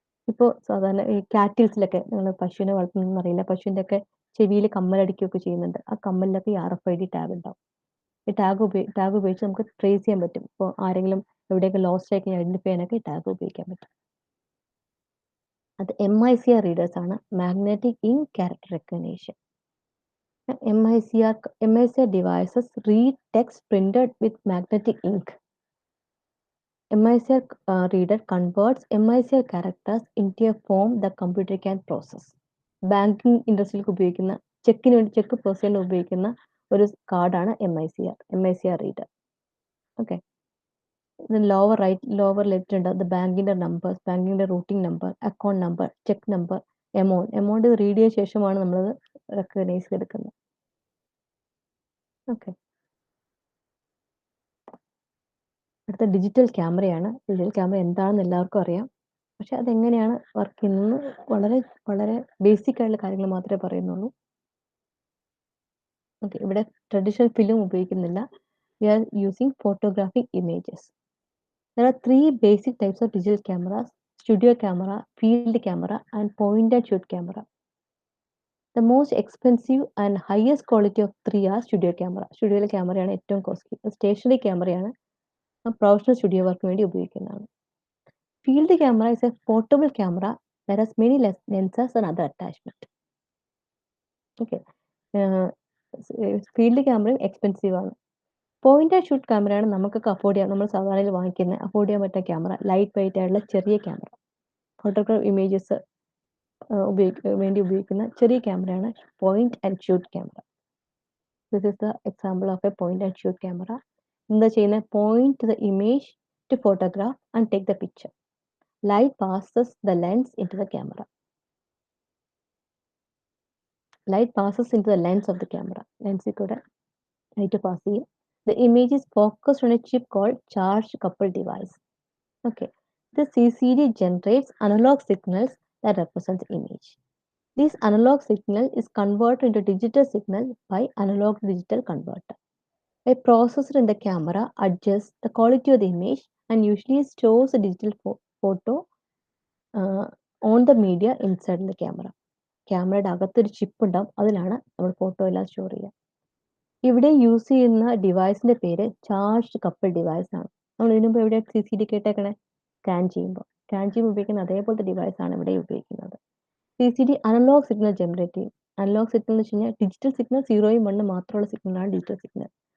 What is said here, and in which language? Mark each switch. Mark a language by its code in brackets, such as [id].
[ml] ഇപ്പോൾ സാധാരണ ഈ കാറ്റിൽസിലൊക്കെ നിങ്ങൾ പശുവിനെ വളർത്തുന്നതെന്ന് അറിയില്ല, പശുവിന്റെ ഒക്കെ ചെവിയിൽ കമ്മലടിക്കുകയൊക്കെ ചെയ്യുന്നുണ്ട്. ആ കമ്മലിലൊക്കെ ഈ RFID ടാഗ് ഉണ്ടാവും. ഈ ടാഗ് ഉപയോഗിച്ച് നമുക്ക് ട്രേസ് ചെയ്യാൻ പറ്റും. ഇപ്പോൾ ആരെങ്കിലും എവിടെയൊക്കെ ലോസ്റ്റ് ആയി ഐഡന്റിഫൈ ചെയ്യാനൊക്കെ ഈ ടാഗ് ഉപയോഗിക്കാൻ പറ്റും. അത് MICR റീഡേഴ്സ് ആണ്, magnetic ink character recognition. [en] MICR, devices read text printed with magnetic ink. MICR reader converts MICR characters into a form the computer can process. [ml] Banking ഇൻഡസ്ട്രിയിൽ ഉപയോഗിക്കുന്ന ചെക്കിന് വേണ്ടി ചെക്ക് പ്രോസസ് ചെയ്യാൻ ഉപയോഗിക്കുന്ന ഒരു കാർഡാണ് MICR reader. Okay, lower left ഉണ്ട് the ബാങ്കിന്റെ numbers, ബാങ്കിന്റെ routing number, account number, check number, amount read ചെയ്ത ശേഷമാണ് നമ്മളത് റെക്കഗ്നൈസ് ചെയ്തെടുക്കുന്നത്. ഓക്കെ, അടുത്ത ഡിജിറ്റൽ ക്യാമറയാണ്. ഡിജിറ്റൽ ക്യാമറ എന്താണെന്ന് എല്ലാവർക്കും അറിയാം, പക്ഷെ അതെങ്ങനെയാണ് വർക്ക് ചെയ്യുന്നത് വളരെ വളരെ ബേസിക് ആയിട്ടുള്ള കാര്യങ്ങൾ മാത്രമേ പറയുന്നുള്ളൂ. ഓക്കെ, ഇവിടെ ട്രഡീഷണൽ ഫിലിം ഉപയോഗിക്കുന്നില്ല. [en] We are using photographic images. There are three basic types of digital cameras: studio camera, field camera, and point and shoot camera. The most expensive and highest quality of three are studio camera. [ml] Studio ക്യാമറയാണ് ഏറ്റവും costly. Stationery ക്യാമറയാണ് professional studio work വേണ്ടി ഉപയോഗിക്കുന്നതാണ്. [en] Field camera is a portable camera that has many lenses and other attachment. [ml] Okay, field ക്യാമറയും expensive ആണ്. Point and shoot ക്യാമറയാണ് നമുക്കൊക്കെ afford ചെയ്യാൻ, നമ്മൾ സാധാരണ വാങ്ങിക്കുന്ന അഫോർഡ് ചെയ്യാൻ പറ്റുന്ന ക്യാമറ. ലൈറ്റ് വെയിറ്റ് ആയിട്ടുള്ള ചെറിയ ക്യാമറ, ഫോട്ടോഗ്രാഫ് ഇമേജസ് വേണ്ടി ഉപയോഗിക്കുന്ന ചെറിയ ക്യാമറയാണ് point and shoot camera. [en] This is the example of a point and shoot camera. [ml] എന്താ ചെയ്യുന്നത്? [en] Point the image to photograph and take the picture. Light passes the lens into the camera. Light passes into the lens of the camera. [ml] Lens കൂടെ light pass ചെയ്യും. [en] The image is focused on a chip called charge coupled device. Okay, the CCD generates analog signals that represent the image. This analog signal is converted into digital signal by analog to digital converter. A processor in the camera adjusts the quality of the image and usually stores the digital photo on the media inside the camera. [ml] ക്യാമറയുടെ അകത്തൊരു chip ഉണ്ടാവും, അതിലാണ് നമ്മൾ photo എല്ലാം store ചെയ്യുക. ഇവിടെ use ചെയ്യുന്ന ഡിവൈസിന്റെ പേര് ചാർജ് കപ്പിൾ ഡിവൈസ് ആണ്. നമ്മൾ ഇതിനു മുമ്പ് എവിടെ CCD കേട്ടേക്കണേ? സ്കാൻ ചെയ്യുമ്പോൾ ഉപയോഗിക്കുന്ന അതേപോലത്തെ ഡിവൈസ് ആണ് ഇവിടെ ഉപയോഗിക്കുന്നത്. CCD അനലോഗ് സിഗ്നൽ ജനറേറ്റ് ചെയ്യും. അനലോഗ് സിഗ്നൽ എന്ന് വെച്ച് കഴിഞ്ഞാൽ ഡിജിറ്റൽ സിഗ്നൽ 0 ഉം 1 ഉം മാത്രമുള്ള സിഗ്നലാണ് ഡിജിറ്റൽ സിഗ്നൽ.